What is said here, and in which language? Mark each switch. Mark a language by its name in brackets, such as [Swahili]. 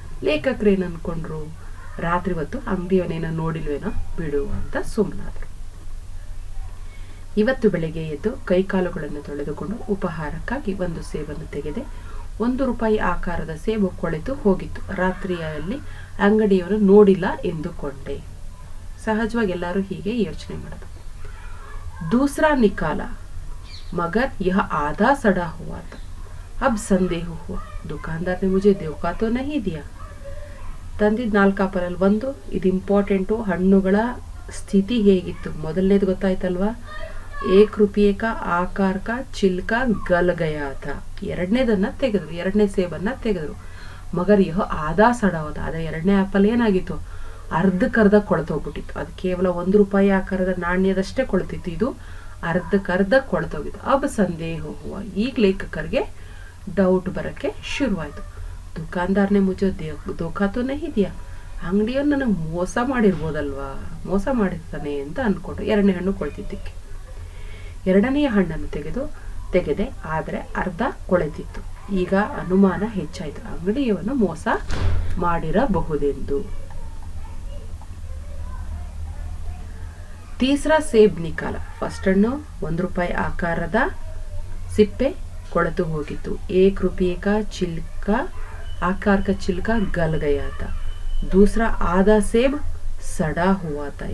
[Kannada] ಲೇಖಕರು ಏನ್ ಅನ್ಕೊಂಡ್ರು, ರಾತ್ರಿ ಹೊತ್ತು ಅಂಗಡಿಯವನೇನೋ ನೋಡಿಲ್ವೇನೋ ಬಿಡು ಅಂತ ಸುಮ್ಮನಾದ್ರು. ಇವತ್ತು ಬೆಳಗ್ಗೆ ಎದ್ದು ಕೈಕಾಲುಗಳನ್ನು ತೊಳೆದುಕೊಂಡು ಉಪಹಾರಕ್ಕಾಗಿ ಒಂದು ಸೇಬನ್ನು ತೆಗೆದೆ. 1 ರೂಪಾಯಿ ಆಕಾರದ ಸೇಬು ಕೊಳೆತು ಹೋಗಿತ್ತು. ರಾತ್ರಿಯಲ್ಲಿ ಅಂಗಡಿಯವರು ನೋಡಿಲ್ಲ ಎಂದುಕೊಂಡೆ. ಸಹಜವಾಗಿ ಎಲ್ಲರೂ ಹೀಗೆ ಯೋಚನೆ ಮಾಡೋದು. [Hindi] दूसरा निकाला मगर यह आधा सड़ा हुआ था. अब संदेह हुआ, दुकानदार ने मुझे धोखा तो नहीं दिया. [Kannada] ತಂದಿದ್ದ 4 ಆಪಲಲ್ಲಿ ಒಂದು ಇದು ಇಂಪಾರ್ಟೆಂಟು. ಹಣ್ಣುಗಳ ಸ್ಥಿತಿ ಹೇಗಿತ್ತು ಮೊದಲನೇದು ಗೊತ್ತಾಯ್ತಲ್ವಾ. [Hindi] 1 ರೂಪಾಯಿ ಕಾ ಆಕಾರ ಕಾ ಚಿಲ್ಕಾ ಗಲ್ ಗಯಾ ಥಾ. [Kannada] ಎರಡನೇದನ್ನ ತೆಗೆದ್ರು, ಎರಡನೇ ಸೇಬನ್ನ ತೆಗೆದ್ರು. [Hindi] ಮಗರ್ ಯಹ ಆದಾ ಸಡಾ [Kannada] ಹೋದ. ಅದ ಎರಡನೇ ಆಪಲ್ ಏನಾಗಿತ್ತು, ಅರ್ಧಕ್ಕರ್ಧ ಕೊಳ್ತೋಗ್ಬಿಟ್ಟಿತ್ತು. ಅದು ಕೇವಲ 1 ರೂಪಾಯಿ ಆಕಾರದ ನಾಣ್ಯದಷ್ಟೇ ಕೊಳ್ತಿತ್ತು, ಇದು ಅರ್ಧಕ್ಕರ್ಧ ಕೊಳ್ತೋಗಿತ್ತು. [Hindi] ಅಬ್ ಸಂದೇಹ ಹುವ, [Kannada] ಈಗ ಲೇಖಕರಿಗೆ ಡೌಟ್ ಬರಕ್ಕೆ ಶುರುವಾಯ್ತು. [Hindi] ದುಕಾನ್ದಾರ್ನೆ ಮುಜೆ ಧೋಖಾ ತೋ ನಹಿ ದಿಯಾ, [Kannada] ಅಂಗಡಿಯನ್ನು ನನಗೆ ಮೋಸ ಮಾಡಿರ್ಬೋದಲ್ವಾ, ಮೋಸ ಮಾಡಿರ್ತಾನೆ ಅಂತ ಅನ್ಕೊಂಡ್ರು. ಎರಡನೇ ಹಣ್ಣು ಕೊಳ್ತಿದ್ದಕ್ಕೆ ಎರಡನೆಯ ಹಣ್ಣನ್ನು ತೆಗೆದೆ, ಆದರೆ ಅರ್ಧ ಕೊಳೆತಿತ್ತು. ಈಗ ಅನುಮಾನ ಹೆಚ್ಚಾಯಿತು, ಅಂಗಡಿಯವನು ಮೋಸ ಮಾಡಿರಬಹುದೆಂದು. [Hindi] ತೀಸರಾ ಸೇಬ್ ನಿಕಾಲ, [Kannada] ಫಸ್ಟ್ ಹಣ್ಣು 1 ರೂಪಾಯಿ ಆಕಾರದ ಸಿಪ್ಪೆ ಕೊಳೆತು ಹೋಗಿತ್ತು. [Hindi] 1 ರೂಪಾಯಿ ಕಾ ಚಿಲ್ಕಾ आकार का छिलका गल गया था. दूसरा आधा सेब सड़ा हुआ था.